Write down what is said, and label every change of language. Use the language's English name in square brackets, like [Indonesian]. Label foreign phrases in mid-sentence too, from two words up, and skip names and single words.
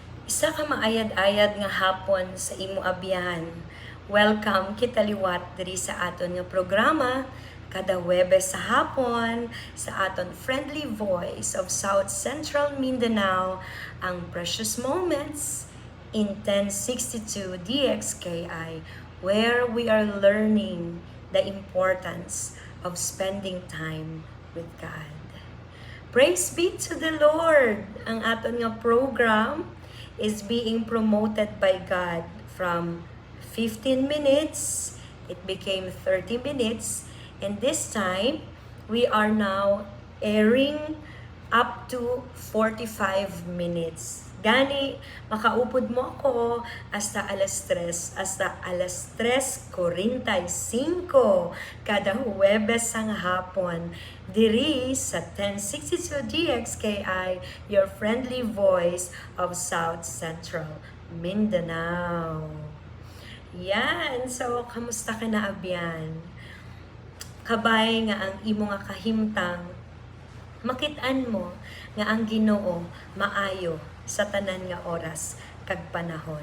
[Hiligaynon] Isa ka maayad-ayad nga hapon sa imo abyan. [English] Welcome [Hiligaynon] kita liwat diri sa aton [English] nga programa kada Huwebes sa hapon sa aton friendly voice of South Central Mindanao, ang Precious Moments in 1062 DXKI, where we are learning the importance of spending time with God. Praise be to the Lord! [Hiligaynon] Ang aton nga [English] program is being promoted by God from 15 minutes, it became 30 minutes, and this time, we are now airing up to 45 minutes. [Hiligaynon] Gani, makaupod mo ako hasta alas 3:45 kada Huwebes sang hapon. Diri sa 1062 DXKI, [English] your friendly voice of South Central Mindanao. [Hiligaynon] Yan, so kamusta ka na abyan? Kabay nga ang imo nga kahimtang, makit-an mo nga ang Ginoo maayo sa tanan nga oras kag panahon.